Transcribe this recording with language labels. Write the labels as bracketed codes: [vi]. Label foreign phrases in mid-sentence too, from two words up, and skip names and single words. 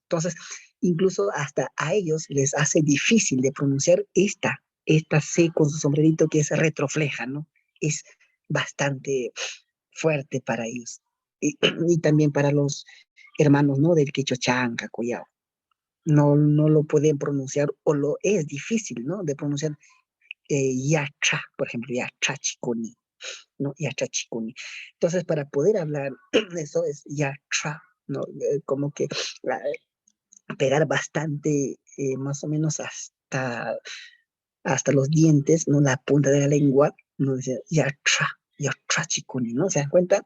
[es] Entonces, incluso hasta a ellos les hace difícil de pronunciar esta C con su sombrerito que es retrofleja, ¿no? Es bastante fuerte para ellos. Y también para los hermanos, ¿no? Del quechua chanca, collao. No lo pueden pronunciar o lo es difícil, ¿no? De pronunciar yacha, por ejemplo, [qu] yacha chicuni, ¿no? Yacha chicuni. [es] Entonces, para poder hablar eso es yacha, ¿no? Como que pegar bastante, más o menos hasta los dientes, ¿no? La punta de la lengua, ¿no? Dice [qu] yacha chicuni, [es] ¿no? ¿Se dan cuenta?